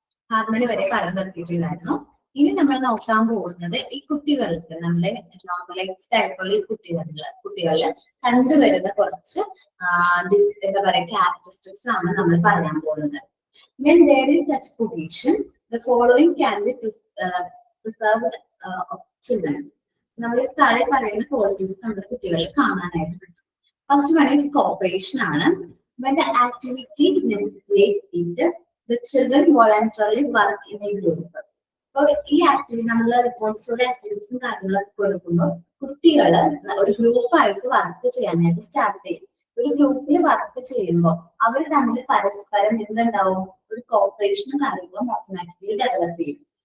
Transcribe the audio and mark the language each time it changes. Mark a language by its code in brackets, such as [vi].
[ml] Harmony വരെ പറഞ്ഞു നിർത്തിയിട്ടുണ്ടായിരുന്നു. ഇനി നമ്മൾ നോക്കാൻ പോകുന്നത് ഈ കുട്ടികൾക്ക് നമ്മളെ നോർമലൈസ്ഡ് ആയിട്ടുള്ള ഈ കുട്ടികളിൽ കണ്ടുവരുന്ന കുറച്ച് എന്താ പറയുക ക്യാരക്ടറിസ്റ്റിക്സ് ആണ് നമ്മൾ പറയാൻ പോകുന്നത്. [en] When there is such cohesion, the following can be preserved of children. [ml] നമ്മൾ താഴെ പറയുന്ന ക്വാളിറ്റീസ് നമ്മുടെ കുട്ടികളിൽ കാണാനായിട്ട് പറ്റും. [en] First one is cooperation ആണ്. When the activity necessitates it, the children voluntarily work in a group. [ml] അപ്പോൾ ഈ ആക്ടിവിറ്റി നമ്മൾ മോണ്ടിസോറി ആക്ടിവിറ്റീസും കാര്യങ്ങളൊക്കെ കൊടുക്കുമ്പോൾ കുട്ടികൾ ഒരു ഗ്രൂപ്പായിട്ട് വർക്ക് ചെയ്യാനായിട്ട് സ്റ്റാർട്ട് ചെയ്യും. ഒരു ഗ്രൂപ്പിൽ വർക്ക് ചെയ്യുമ്പോൾ അവർ തമ്മിൽ പരസ്പരം എന്തുണ്ടാവും, ഒരു കോപ്പറേഷനും കാര്യങ്ങളും ഓട്ടോമാറ്റിക്കലി ഡെവലപ്പ് ചെയ്യും.